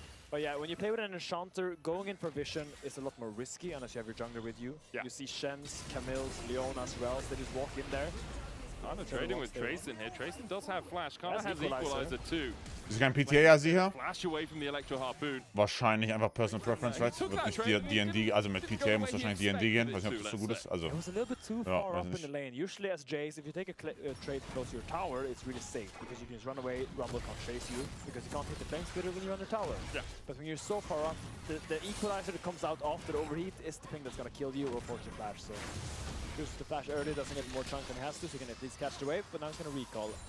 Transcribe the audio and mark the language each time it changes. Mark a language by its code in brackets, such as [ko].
[en] But yeah, when you play with an Enchanter, going in for vision is a lot more risky unless you have your jungler with you. Yeah. You see Shens, Camille's, Leona as well, so they just walk in there. Kind of trading with Trayson here. Trayson does have Flash, kind of has Equalizer too. [de] Ist kein PTA sicher? [en] Flash away from the Electro Harpoon. [de] Wahrscheinlich einfach [en] Personal Preference, right? [de] Wird nicht D&D, also mit PTA muss wahrscheinlich D&D gehen. Weiß nicht, ob das so gut ist. [en] Also, it was a little bit too far up in the lane. Usually as Jace, if you take a trade close to your tower, it's really safe because you can just run away, Rumble can't chase you because you can't hit the flame spitter when you're on the tower. Yeah. But when you're so far up, the Equalizer that comes out after the overheat is the thing that's gonna kill you or force your flash. So uses the flash early, doesn't get more chunk than he has to, so he can at least catch the wave, but now he's gonna recall.